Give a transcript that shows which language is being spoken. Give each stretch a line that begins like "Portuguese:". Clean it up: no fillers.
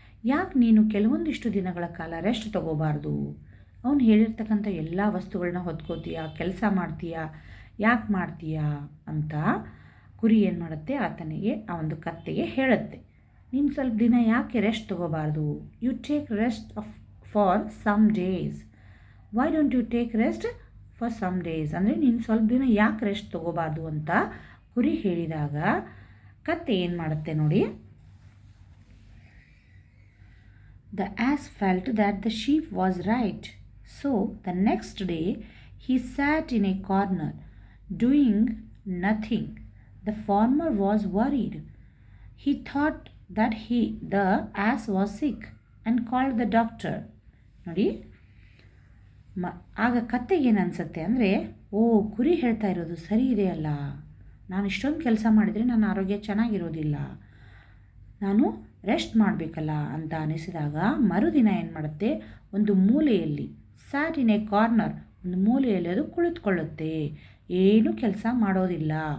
Kannada: ಯಾಕೆ ನೀನು ಕೆಲವೊಂದಿಷ್ಟು ದಿನಗಳ ಕಾಲ ರೆಸ್ಟ್ ತಗೋಬಾರ್ದು, ಅವನು ಹೇಳಿರ್ತಕ್ಕಂಥ ಎಲ್ಲ ವಸ್ತುಗಳನ್ನ ಹೊತ್ಕೋತೀಯಾ, ಕೆಲಸ ಮಾಡ್ತೀಯಾ, ಯಾಕೆ ಮಾಡ್ತೀಯಾ ಅಂತ ಕುರಿ ಏನು ಮಾಡುತ್ತೆ, ಆತನಿಗೆ, ಆ ಒಂದು ಕತ್ತೆಗೆ ಹೇಳುತ್ತೆ, ನೀನು ಸ್ವಲ್ಪ ದಿನ ಯಾಕೆ rest ತಗೋಬಾರ್ದು,
English: You take rest for some days. Why don't you take rest for some days
Kannada: ಅಂದರೆ ನೀನು ಸ್ವಲ್ಪ ದಿನ ಯಾಕೆ ರೆಸ್ಟ್ ತಗೋಬಾರ್ದು ಅಂತ ಕುರಿ ಹೇಳಿದಾಗ ಕತ್ತೆ ಏನು ಮಾಡುತ್ತೆ ನೋಡಿ,
English: The ass felt that the sheep was right. So the next day he sat in a corner doing nothing. The farmer was worried. He thought that the ass was sick and called the doctor.
Kannada: ನೋಡಿ, ಆಗ ಕತ್ತೆಗೆ ಏನು ಅನಿಸುತ್ತೆ ಅಂದರೆ, ಕುರಿ ಹೇಳ್ತಾ ಇರೋದು ಸರಿ ಇದೆಯಲ್ಲ, ನಾನು ಇಷ್ಟೊಂದು ಕೆಲಸ ಮಾಡಿದರೆ ನನ್ನ ಆರೋಗ್ಯ ಚೆನ್ನಾಗಿರೋದಿಲ್ಲ, ನಾನು ರೆಸ್ಟ್ ಮಾಡಬೇಕಲ್ಲ ಅಂತ ಅನಿಸಿದಾಗ ಮರುದಿನ ಏನು ಮಾಡುತ್ತೆ, ಒಂದು ಮೂಲೆಯಲ್ಲಿ,
English: sat in a corner,
Kannada: ಒಂದು ಮೂಲೆಯಲ್ಲಿ ಅದು ಕುಳಿತುಕೊಳ್ಳುತ್ತೆ, ಏನೂ ಕೆಲಸ ಮಾಡೋದಿಲ್ಲ.